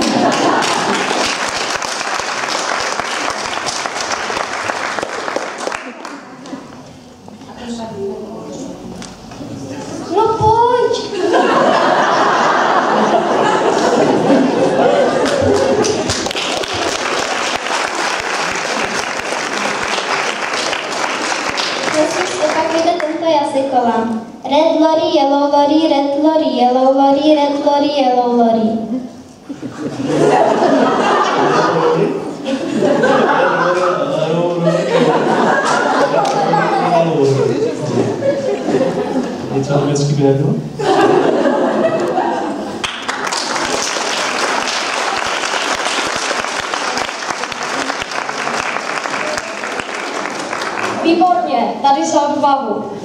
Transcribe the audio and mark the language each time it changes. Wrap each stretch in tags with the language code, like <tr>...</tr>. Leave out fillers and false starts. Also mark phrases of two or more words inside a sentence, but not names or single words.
<cs>No pojď. Prosím, zopakujte tento jazykolam.</cs> <en>Red lorry, yellow lorry, red lorry, yellow lorry, red lorry, yellow lorry.</en> <cs>Něco německy by nebylo? Výborně, tady za odvahu.</cs>